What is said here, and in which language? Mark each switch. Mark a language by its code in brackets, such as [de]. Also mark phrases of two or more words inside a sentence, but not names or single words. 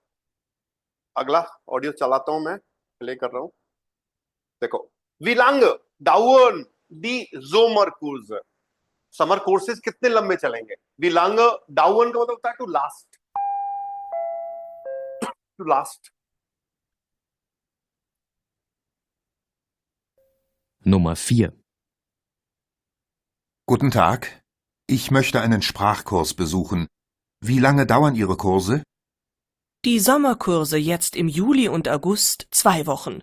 [hi] अगला ऑडियो चलाता हूं मैं, प्ले कर रहा हूं। [de] देखो, wie lange dauern die Sommer Kurs. [hi] समर कोर्सेज कितने लंबे चलेंगे? [de] wie lange dauern [hi] का मतलब होता है [en] to last, to last. [de] Nummer 4. Guten Tag. Ich möchte einen Sprachkurs besuchen. Wie lange dauern Ihre Kurse? Die Sommerkurse jetzt im Juli und August 2 Wochen.